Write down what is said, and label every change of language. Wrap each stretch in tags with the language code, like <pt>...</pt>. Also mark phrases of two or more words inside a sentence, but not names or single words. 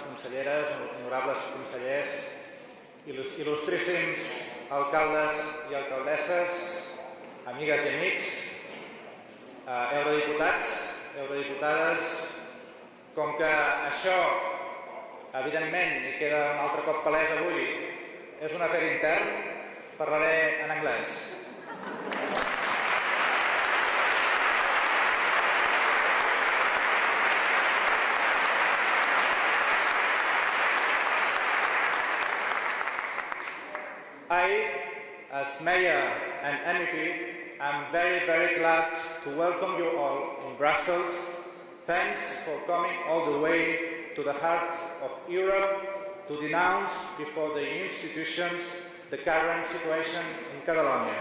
<ca>conselleres, honorables consellers, il·lustríssims alcaldes i alcaldesses, amigues i amics, eurodiputats, eurodiputades, com que això, evidentment, i queda un altre cop palès avui, és un afer intern, parlaré en anglès.</ca> <en>I, as Mayor and MEP, am very, very glad to welcome you all in Brussels. Thanks for coming all the way to the heart of Europe to denounce before the institutions the current situation in Catalonia.</en>